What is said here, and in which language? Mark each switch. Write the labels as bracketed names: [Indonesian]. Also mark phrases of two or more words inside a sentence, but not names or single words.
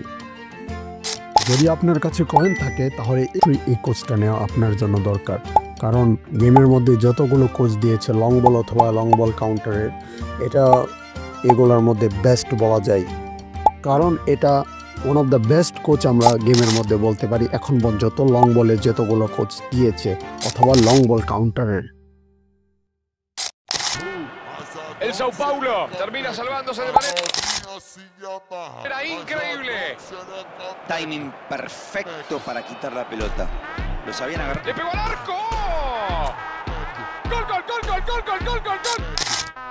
[Bangla] যদি আপনার কাছে কয়েন থাকে তাহলে এই কোচটা নেওয়া আপনার জন্য দরকার, কারণ গেমের মধ্যে যতগুলো কোচ দিয়েছে [English] long ball [Bangla] অথবা [English] long ball counter, [Bangla] এটা এগুলোর মধ্যে বেস্ট বলা যায়, কারণ এটা [English] one of the best coach [Bangla] আমরা গেমের মধ্যে বলতে পারি এখন পর্যন্ত, [English] long ball [Bangla] যতগুলো কোচ দিয়েছে অথবা [English] long ball counter. [Spanish] El Sao Paulo termina salvándose de manera increíble. Timing perfecto para quitar la pelota. Lo sabían agarrar. ¡Le pegó al arco! ¡Gol, gol, gol, gol, gol, gol, gol, gol, gol!